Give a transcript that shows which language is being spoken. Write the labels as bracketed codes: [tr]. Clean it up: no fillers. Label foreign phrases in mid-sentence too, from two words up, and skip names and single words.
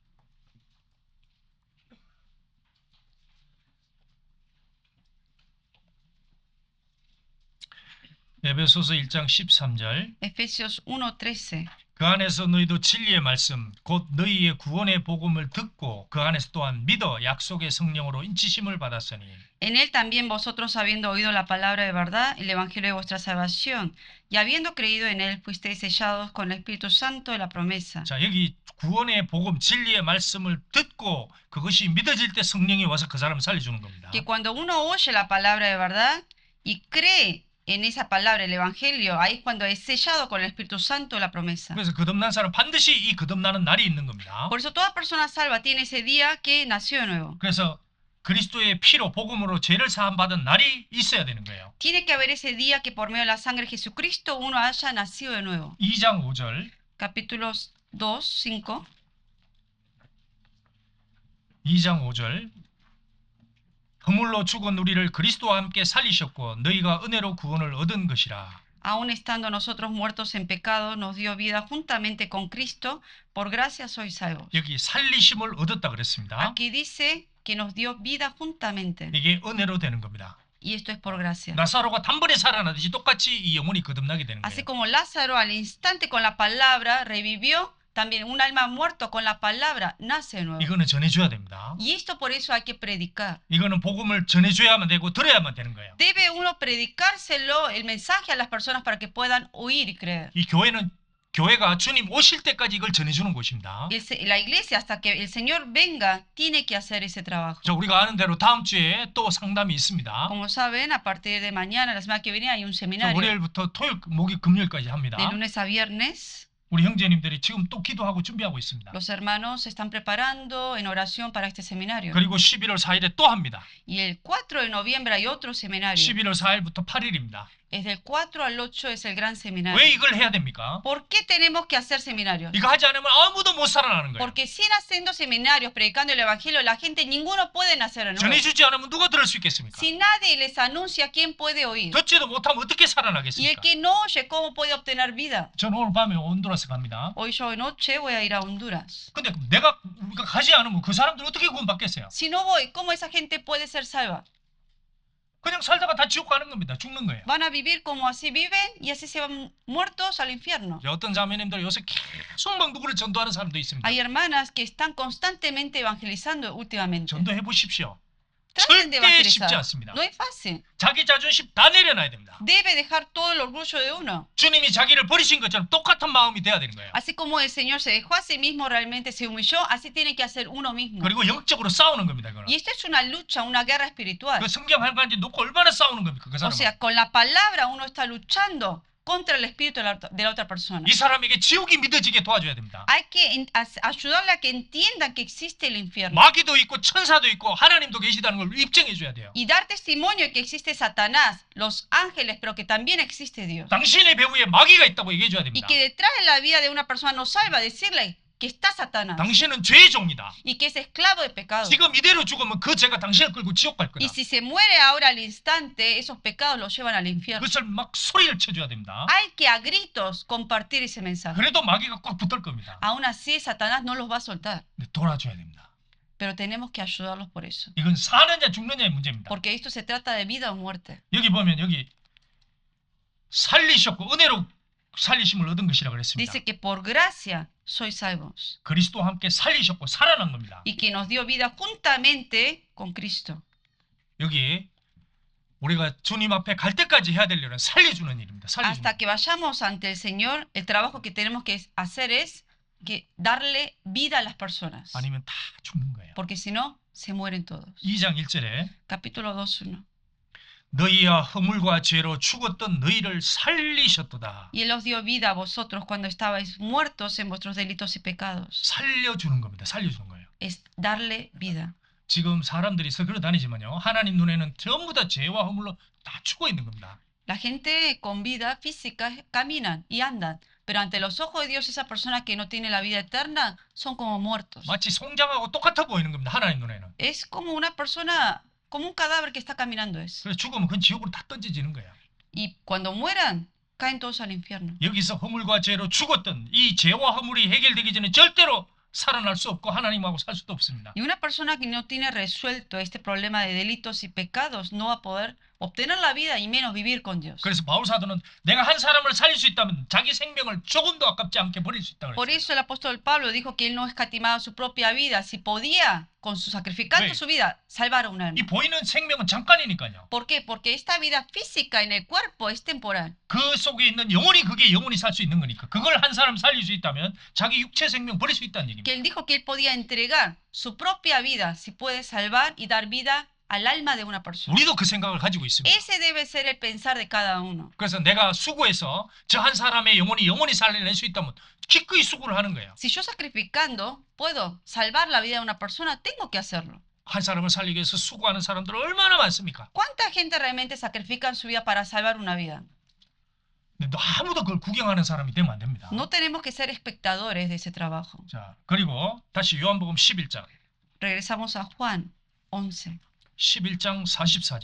[ko] 에베소서 1장 13절. [es] Efesios 1:13. [ko] 그 안에서 너희도 진리의 말씀 곧 너희의 구원의 복음을 듣고 그 안에서 또한 믿어 약속의 성령으로 인치심을 받았으니 [es] En él también vosotros, habiendo oído la palabra de verdad, el evangelio de vuestra salvación, y habiendo creído en él, fuisteis sellados con el Espíritu Santo de la promesa. [ko] 자, 여기 구원의 복음 진리의 말씀을 듣고 그것이 믿어질 때 성령이 와서 그 사람을 살려주는 겁니다. [es] Que cuando uno oye la palabra de verdad y cree en esa palabra, el evangelio, ahí es cuando es sellado con el Espíritu Santo de la promesa. [ko] 그래서 거듭난 사람 반드시 이 거듭나는 날이 있는 겁니다. [es] Por eso toda persona salva tiene ese día que nació de nuevo. [ko] 그래서 그리스도의 피로 복음으로 죄를 사함 받은 날이 있어야 되는 거예요. [es] Tiene que haber ese día que por medio de la sangre de Jesucristo uno haya nacido de nuevo. [ko] 2장 5절. [es] Capítulos 2, 5. [ko] 2장 5절. 허물로 죽은 우리를 그리스도와 함께 살리셨고 너희가 은혜로 구원을 얻은 것이라. [es] Aun estando nosotros muertos en pecado, nos dio vida juntamente con Cristo, por gracia sois salvos. [ko] 여기 살리심을 얻었다 그랬습니다. [es] Aquí dice que nos dio vida juntamente, [ko] 이게 은혜로 되는 겁니다. [es] y esto es por gracia. [ko] 나사로가 단번에 살아나듯이 똑같이 이 영혼이 거듭나게 되는 [es] Así [ko] 거예요. [es] como Lázaro al instante con la palabra revivió, también un alma muerto con la palabra nace de nuevo. [ko] 이거는 전해줘야 됩니다. [es] Y esto por eso hay que predicar. [ko] 이거는 복음을 전해줘야만 되고 들어야만 되는 거예요. [es] Debe uno predicárselo, el mensaje a las personas para que puedan oír y creer. [ko] 이 교회가 주님 오실 때까지 이걸 전해주는 곳입니다. [es] La iglesia, hasta que el Señor venga, tiene que hacer ese trabajo. [ko] 자, 우리가 아는 대로 다음 주에 또 상담이 있습니다. [es] Como saben, a partir de mañana, la semana que viene, hay un [ko] 자, [es] seminario. [ko] 월요일부터 토요일, 목요일, 금요일까지 합니다. [es] De lunes a viernes, [ko] 우리 형제님들이 지금 또 기도하고 준비하고 있습니다. [es] los hermanos se están preparando en oración para este seminario. [ko] 그리고 11월 4일에 또 합니다. [es] Y el 4 de noviembre hay otro seminario. [ko] 11월 4일부터 8일입니다. [es] Es del 4 al 8 es el gran seminario. [ko] 왜 이걸 해야 됩니까? [es] ¿Por qué tenemos que hacer seminarios? [ko] 이거 하지 않으면 아무도 못 살아나는 거예요. [es] Porque sin haciendo seminarios, predicando el evangelio, la gente, ninguno puede nacer de nuevo. [ko] 전해주지 않으면 누가 들을 수 있겠습니까? [es] Si nadie les anuncia, ¿quién puede oír? [ko] 듣지도 못하면 어떻게 [es] Y el [ko] 살아나겠습니까? [es] que no oye, ¿cómo puede obtener vida? [ko] 저는 오늘 밤에 온두라스 갑니다. [es] Hoy yo de noche voy a ir a Honduras. [ko] 근데 우리가 가지 않으면 그 사람들 어떻게 구원받겠어요? [es] Si no voy, ¿cómo esa gente puede ser salva? [ko] 그냥 살다가 다 지옥 가는 겁니다. 죽는 거예요. [es] Van a vivir como así viven y así se van muertos al infierno. [ko] 어떤 자매님들 요새 계속 막 누구를 전도하는 사람도 있습니다. [es] Hay hermanas que están constantemente evangelizando últimamente. [ko] 전도해 보십시오. [es] Traten de [ko] 절대 쉽지 [es] evangelizar. [ko] 않습니다. [es] No es fácil. [ko] 자기 자존심 다 내려놔야 됩니다. [es] Debe dejar todo el orgullo de uno. [ko] 주님이 자기를 버리신 것처럼 똑같은 마음이 돼야 되는 거예요. [es] Así como el Señor se dejó a sí mismo, realmente se humilló, así tiene que hacer uno mismo. [ko] 그리고 영적으로 싸우는 겁니다. 그거는. [es] Y esto es una lucha, una guerra espiritual. [ko] 그 성경 한 가지 놓고 얼마나 싸우는 겁니까? 그 [es] O [ko] 사람은. [es] sea, con la palabra uno está luchando contra el espíritu de la otra persona. [ko] 이 사람에게 지옥이 믿어지게 도와줘야 됩니다. [es] Hay que ayudarle a que entiendan que existe el infierno. [ko] 마귀도 있고 천사도 있고 하나님도 계시다는 걸 입증해 줘야 돼요. [es] Y dar testimonio de que existe Satanás, los ángeles, pero que también existe Dios. [ko] 당신의 배후에 마귀가 있다고 얘기해 줘야 [es] Y [ko] 됩니다. [es] que detrás de la vida de una persona no salva, decirle que está Satanás [ko] 당신은 죄의 종이다. [es] y que es esclavo de pecado. [ko] 지금 이대로 죽으면 그 죄가 당신을 끌고 지옥 갈 거다. [es] Y si se muere ahora al instante, esos pecados los llevan al infierno. [ko] 그것을 막 소리를 쳐줘야 됩니다. [es] Hay que a gritos compartir ese mensaje. [ko] 그래도 마귀가 꼭 붙을 겁니다. [es] Aún así, Satanás no los va a soltar, [ko] 근데 돌아줘야 됩니다. [es] pero tenemos que ayudarlos por eso. [ko] 이건 사느냐 죽느냐의 문제입니다. [es] Porque esto se trata de vida o muerte. [ko] 여기 보면 여기 살리셨고 은혜로 살리심을 얻은 것이라고 그랬습니다. [es] Dice que por gracia sois salvos [ko] 그리스도와 함께 살리셨고 살아난 겁니다. [es] y que nos dio vida juntamente con Cristo. [ko] 여기 우리가 주님 앞에 갈 때까지 해야 될 일은 살려주는 일입니다. 살려주는 [es] Hasta que vayamos ante el Señor, el trabajo que tenemos que hacer es que darle vida a las personas. [ko] 아니면 다 죽는 거예요. [es] Porque si no, se mueren todos. [ko] 2장 1절에 [es] Capítulo 2:1. [ko] 너희와 허물과 죄로 죽었던 너희를 살리셨도다. [es] Y Él os dio vida a vosotros cuando estabais muertos en vuestros delitos y pecados. [ko] 살려주는 겁니다. 살려주는 거예요. [es] Es darle vida. [ko] 지금 사람들이 서글어 다니지만요. 하나님 눈에는 전부 다 죄와 허물로 다 죽어 있는 겁니다. [es] La gente con vida física caminan y andan, pero ante los ojos de Dios esa persona que no tiene la vida eterna son como muertos. [ko] 마치 송장하고 똑같아 보이는 겁니다. 하나님 눈에는. [es] Es como una persona, como un cadáver que está caminando es. [ko] 그래서 죽으면 그건 지옥으로 다 던져지는 거예요. [es] Y cuando mueran, caen todos al infierno. [ko] 여기서 허물과 죄로 죽었던 이 죄와 허물이 해결되기 전에 절대로 살아날 수 없고 하나님하고 살 수도 없습니다. [es] Y una persona que no tiene resuelto este problema de delitos y pecados no va a poder obtener la vida y menos vivir con Dios. [ko] 그래서 바울 사도는 내가 한 사람을 살릴 수 있다면 자기 생명을 조금도 아깝지 않게 버릴 수 있다고 [es] Por [ko] 그랬어요. [es] eso el apóstol Pablo dijo que él no escatimaba su propia vida, si podía, sacrificando Sí. su vida, salvar a un [ko] 이 [es] alma. [ko] 보이는 생명은 잠깐이니까요. [es] ¿Por qué? Porque esta vida física en el cuerpo es temporal. [ko] 그 속에 있는 영혼이 그게 영혼이 살 수 있는 거니까 그걸 한 사람 살릴 수 있다면 자기 육체 생명 버릴 수 있다는 얘기입니다. [es] Que él dijo que él podía entregar su propia vida, si puede salvar y dar vida al alma de una persona. [ko] 우리도 그 생각을 가지고 있습니다. [es] Ese debe ser el pensar de cada uno. [ko] 그래서 내가 수고해서 저 한 사람의 영혼이 살려낼 수 있다면 기꺼이 수고를 하는 거예요. [es] Si yo sacrificando puedo salvar la vida de una persona, tengo que hacerlo. [ko] 한 사람을 살리기 위해서 수고하는 사람들 얼마나 많습니까? [es] ¿Cuánta gente realmente sacrifican su vida para salvar una vida? [ko] 근데 아무도 그걸 구경하는 사람이 되면 안 됩니다. [es] No tenemos que ser espectadores de ese trabajo. [ko] 자, 그리고 다시 요한복음 11장. [es] Regresamos a Juan 11. [ko] 11장 44절.